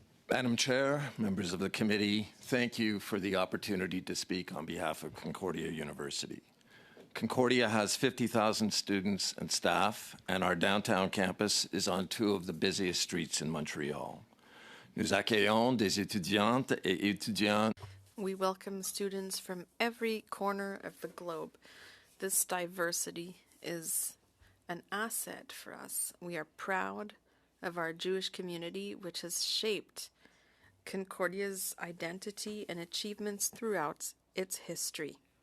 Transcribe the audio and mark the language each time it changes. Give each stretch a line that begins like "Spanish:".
English: Madam Chair, members of the committee, thank you for the opportunity to speak on behalf of Concordia University. Concordia has 50,000 students and staff, and our downtown campus is on 2 of the busiest streets in Montreal.
French: Nous accueillons des étudiantes et étudiants.
English: We welcome students from every corner of the globe. This diversity is an asset for us. We are proud of our Jewish community, which has shaped Concordia's identity and achievements throughout its history.